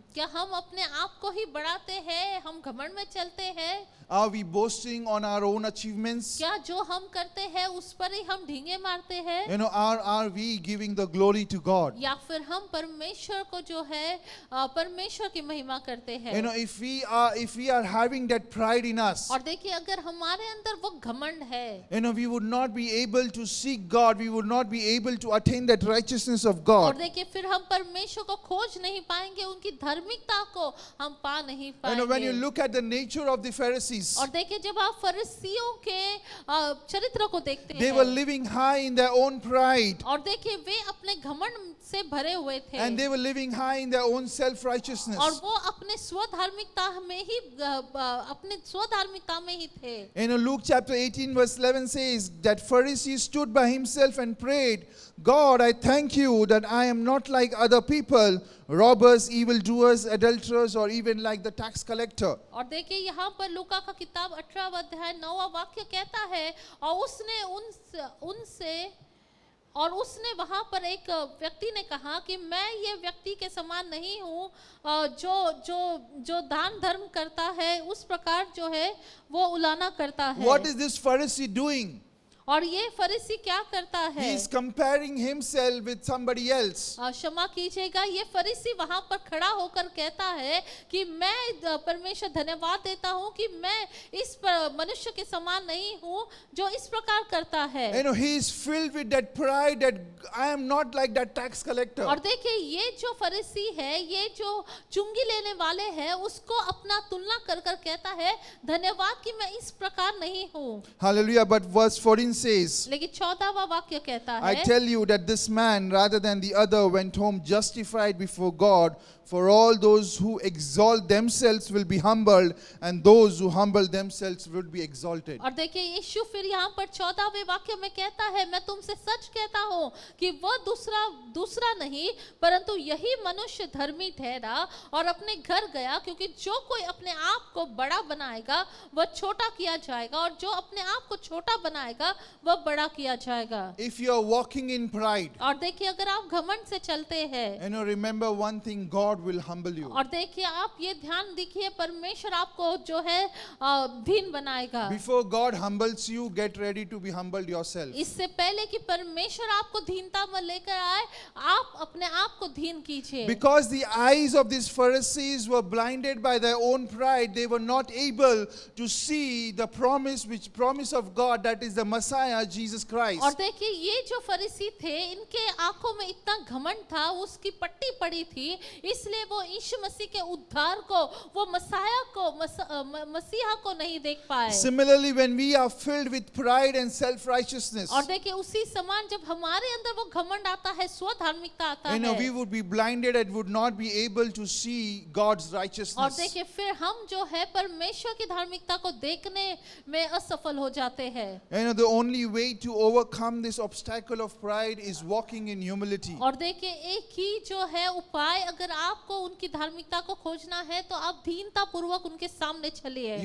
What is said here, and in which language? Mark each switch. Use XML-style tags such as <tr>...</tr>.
<hi>क्या हम अपने आप को ही बढ़ाते हैं, हम घमंड में चलते हैं?</hi> <en>Are we boasting on our own achievements?</en> <hi>क्या जो हम करते हैं उस पर ही हम ढींगे मारते हैं?</hi> <en>You know, are we giving the glory to God?</en> <hi>या फिर हम परमेश्वर को जो है परमेश्वर की महिमा करते हैं?</hi> <en>You know, if we are having that pride in us,</en> <hi>और देखिए अगर हमारे अंदर वो घमंड है,</hi> <en>you know, we would not be able to seek God. We would not be able to attain that righteousness of</en> <hi>और</hi> <en>God.</en> <hi>देखिए फिर हम परमेश्वर को खोज नहीं पाएंगे, उनकी धार्मिकता को हम पा नहीं</hi> <en>You know, when you</en> <hi>पाएंगे।</hi> <en>look at the nature of the Pharisees,</en> <hi>और देखिए जब आप फरीसियों के चरित्र को देखते</hi> <en>they were</en> <hi>हैं</hi> <en>living high in their own pride,</en> <hi>और देखिए वे अपने घमंड से भरे हुए थे</hi> <en>and they were living high in their own</en> <hi>और</hi> <en>self-righteousness.</en> <hi>वो अपने स्वधार्मिकता में ही अपने स्वधार्मिकता में ही थे।</hi> <en>You know, Luke chapter 18 verse 11 says that Pharisee stood by himself and prayed, God, I thank you that I am not like other people, robbers, evildoers, adulterers, or even like the tax collector.</en> <hi>और देखिए यहाँ पर लूका का किताब 18वां अध्याय 9वां वाक्य कहता है और उसने वहां पर एक व्यक्ति ने कहा कि मैं ये व्यक्ति के समान नहीं हूँ जो दान धर्म करता है उस प्रकार जो है वो उलाना करता है।</hi> <en>What is this Pharisee doing?</en> <hi>और ये फरीसी क्या करता है?</hi> <en>He is comparing himself with somebody else.</en> <hi>क्षमा कीजिएगा, ये फरीसी वहां पर खड़ा होकर कहता है कि मैं परमेश्वर धन्यवाद देता हूँ कि मैं इस मनुष्य के समान नहीं हूँ जो इस प्रकार करता है।</hi> <en>You know, he is filled with that pride that I am not like that tax collector.</en> <hi>और देखिए ये जो फरीसी है, ये जो चुंगी लेने वाले हैं, उसको अपना तुलना कर कर कहता है धन्यवाद कि मैं इस प्रकार नहीं हूँ।</hi> <en>Hallelujah. But verse 14 says,</en> <hi>लेकिन 14वां वाक्य कहता</hi> <en>I</en> <hi>है,</hi> <en>tell you that this man, rather than the other, went home justified before God. For all those who exalt themselves will be humbled, and those who humble themselves will be exalted.</en> <hi>और देखिए यीशु फिर यहाँ पर 14वें वाक्य में कहता है, मैं तुमसे सच कहता हूँ कि वह दूसरा नहीं परंतु यही मनुष्य धर्मी ठहरा और अपने घर गया, क्योंकि जो कोई अपने आप को बड़ा बनाएगा वह छोटा किया जाएगा और जो अपने आप को छोटा बनाएगा वह बड़ा किया जाएगा।</hi> <en>If you are walking in pride,</en> <hi>और देखिए अगर आप घमंड से चलते हैं,</hi> <en>remember one thing, God will humble you.</en> <hi>और देखिए आप ये ध्यान रखिए परमेश्वर आपको जो है दीन बनाएगा।</hi> <en>Before God humbles you, get ready to be humbled yourself.</en> <hi>इससे पहले कि परमेश्वर आपको दीनता में लेकर आए, आप अपने आप को दीन कीजिए।</hi> <en>Because the eyes of these Pharisees were blinded by their own pride, they were not able to see the promise of God, that is the Messiah, Jesus Christ.</en> <hi>और देखिए ये जो फरीसी थे, इनके आंखों में इतना घमंड था, उसकी पट्टी पड़ी थी, इसलिए वो यीशु मसीह के उद्धार को, वो मसीहा को नहीं देख पाए।</hi> <en>Similarly, when we are filled with pride and self-righteousness,</en> <hi>और देखिए उसी समान जब हमारे अंदर वो घमंड आता है, स्वधार्मिकता आता है,</hi> <en>we would be blinded and would not be able to see God's</en> <hi>और</hi> <en>righteousness.</en> <hi>देखिए फिर हम जो है परमेश्वर की धार्मिकता को देखने में असफल हो जाते हैं।</hi> <en>The only way to overcome this obstacle of pride is walking in humility.</en> <hi>और देखिए एक ही जो है उपाय, अगर आपको उनकी धार्मिकता को खोजना है तो आप दीनता पूर्वक उनके सामने चलिए।</hi>